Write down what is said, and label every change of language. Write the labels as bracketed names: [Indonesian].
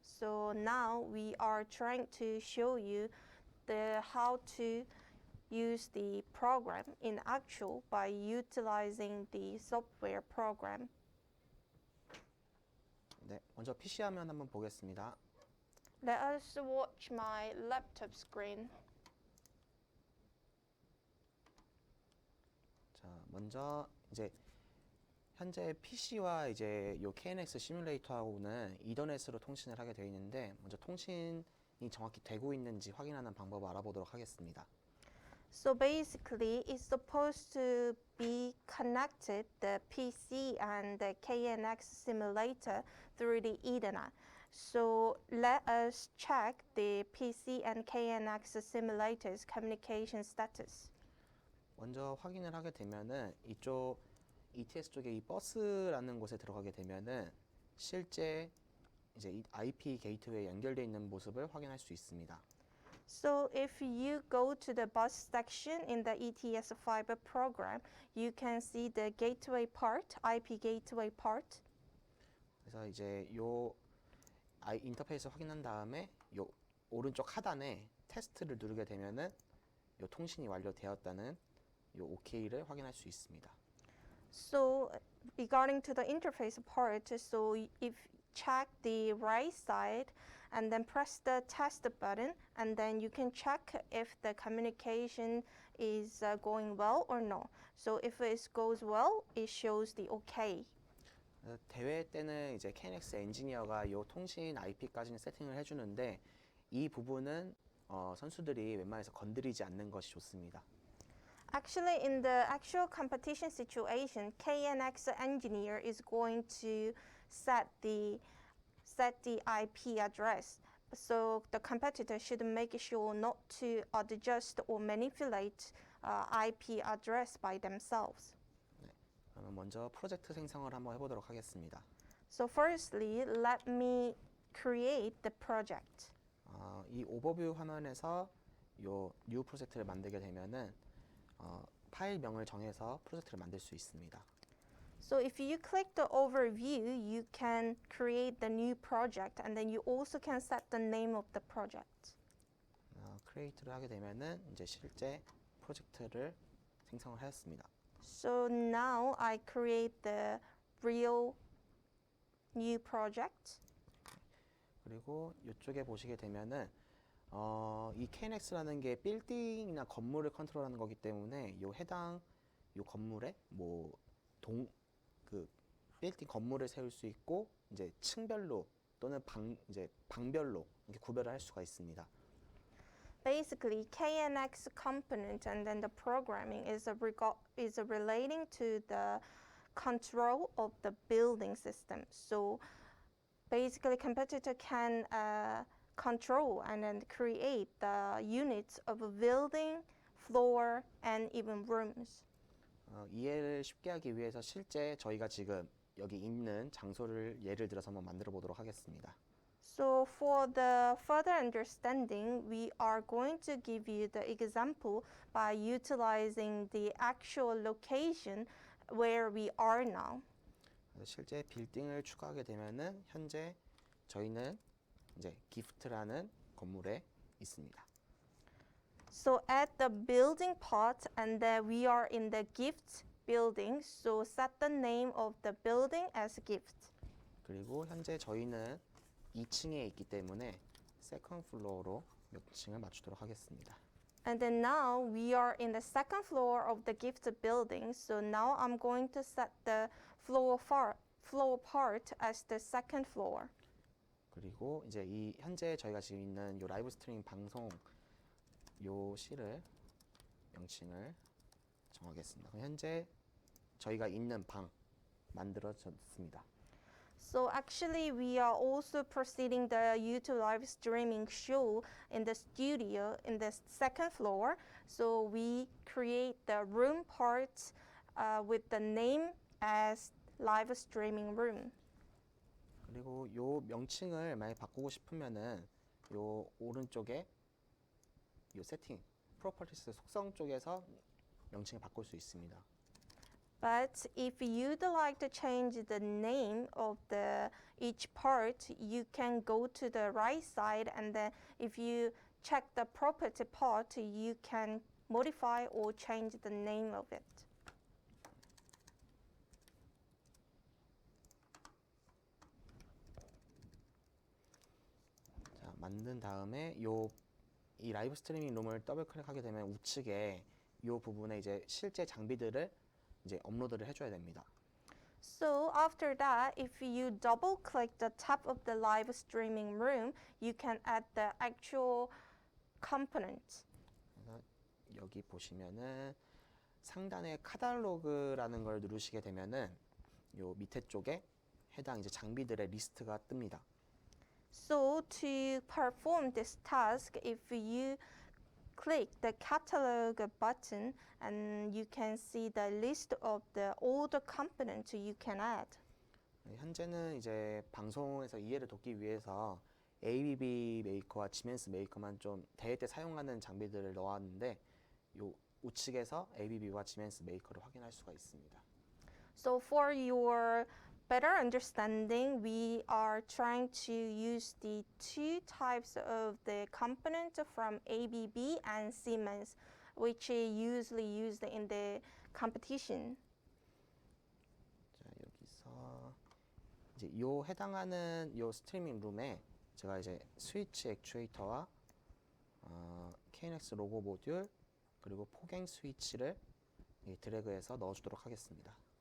[English] So now we are trying to show you how to use the program in actual by utilizing the software program. [Korean] 네, 먼저 PC 화면 한번 보겠습니다. [English] Let us watch my laptop screen. [Korean] 자, 먼저 이제 현재 PC와 이제 요 KNX 시뮬레이터하고는 이더넷으로 통신을 하게 되어 있는데 먼저 통신이 정확히 되고 있는지 확인하는 방법을 알아보도록 하겠습니다. [English] So basically, it's supposed to be connected the PC and the KNX simulator through the Ethernet. So let us check the PC and KNX simulators communication status. [Korean] 먼저 확인을 하게 되면은 이쪽 ETS 쪽에 이 버스라는 곳에 들어가게 되면은 실제 이제 이 IP 게이트웨이에 연결되어 있는 모습을 확인할 수 있습니다. [English] So if you go to the bus section in the ETS fiber program, you can see the gateway part, IP gateway part. [Korean] 그래서 이제 요 인터페이스 확인한 다음에 요 오른쪽 하단에 테스트를 누르게 되면은 요 통신이 완료되었다는 요 OK를 확인할 수 있습니다. [English] So regarding to the interface part, so if check the right side and then press the test button and then you can check if the communication is going well or no. So if it goes well, it shows the OK. [Korean] 대회 때는 이제 KNX 엔지니어가 요 통신 IP까지는 세팅을 해주는데 이 부분은 선수들이 웬만해서 건드리지 않는 것이 좋습니다. [English] Actually, in the actual competition situation, KNX engineer is going to set the IP address. So the competitor should make sure not to adjust or manipulate IP address by themselves. [Korean] 그러면 먼저 프로젝트 생성을 한번 해보도록 하겠습니다. [English] So firstly, let me create the project. [Korean] 이 오버뷰 화면에서 요 뉴 프로젝트를 만들게 되면은 파일명을 정해서 프로젝트를 만들 수 있습니다. [English] So if you click the overview, you can create the new project and then you also can set the name of the project. [Korean] 크리에이트를 하게 되면은 이제 실제 프로젝트를 생성을 하였습니다. [English] So now I create the real new project. [Korean] 그리고 이쪽에 보시게 되면은 이 KNX라는 게 빌딩이나 건물을 컨트롤하는 거기 때문에 요 해당 요 건물에 뭐 그 빌딩 건물을 세울 수 있고 이제 층별로 또는 방별로 이렇게 구별을 할 수가 있습니다. [English] Basically, KNX component and then the programming is relating to the control of the building system. So basically, competitor can control and then create the units of a building, floor, and even rooms. [Korean] 이해를 쉽게 하기 위해서 실제 저희가 지금 여기 있는 장소를 예를 들어서 한번 만들어 보도록 하겠습니다. [English] So for the further understanding, we are going to give you the example by utilizing the actual location where we are now. [Korean] 실제 빌딩을 추가하게 되면은 현재 저희는 이제 기프트라는 건물에 있습니다. [English] So at the building part and then we are in the gift building. So set the name of the building as gift. [Korean] 그리고 현재 저희는 2층에 있기 때문에 세컨드 플로어로 몇 층을 맞추도록 하겠습니다. [English] And then now we are in the second floor of the gift building. So now I'm going to set the floor part as the second floor. [Korean] 그리고 이제 이 현재 저희가 지금 있는 요 라이브 스트리밍 방송 요 실을 명칭을 정하겠습니다. 그럼 현재 저희가 있는 방 만들어졌습니다. [English] So actually we are also proceeding the YouTube live streaming show in the studio in the second floor. So we create the room part with the name as live streaming room. [Korean] 그리고 요 명칭을 만약 바꾸고 싶으면은 요 오른쪽에 요 세팅, 프로퍼티스 속성 쪽에서 명칭을 바꿀 수 있습니다. [English] But if you'd like to change the name of each part, you can go to the right side, and then if you check the property part, you can modify or change the name of it. [Korean] 자, 만든 다음에 이 라이브 스트리밍 룸을 더블 클릭하게 되면 우측에 이 부분에 이제 실제 장비들을 이제 업로드를 해줘야 됩니다. [English] So after that, if you double click the top of the live streaming room, you can add the actual components. [Korean] 그래서 여기 보시면은 상단에 카탈로그라는 걸 누르시게 되면은 요 밑에 쪽에 해당 이제 장비들의 리스트가 뜹니다. [English] So to perform this task, if you click the catalog button, and you can see the list of all the components you can add. [Korean] 현재는 이제 방송에서 이해를 돕기 위해서 ABB 메이커와 지멘스 메이커만 좀 대회 때 사용하는 장비들을 넣었는데 요 우측에서 ABB와 지멘스 메이커를 확인할 수가 있습니다. [English] So for your better understanding, we are trying to use the two types of the components from ABB and Siemens, which is usually used in the competition. [Korean] 자, 여기서 이제 요 해당하는 요 스트리밍 룸에 제가 이제 스위치 액추에이터와 KNX 로고 모듈 그리고 포갱 스위치를 드래그해서 넣어주도록 하겠습니다.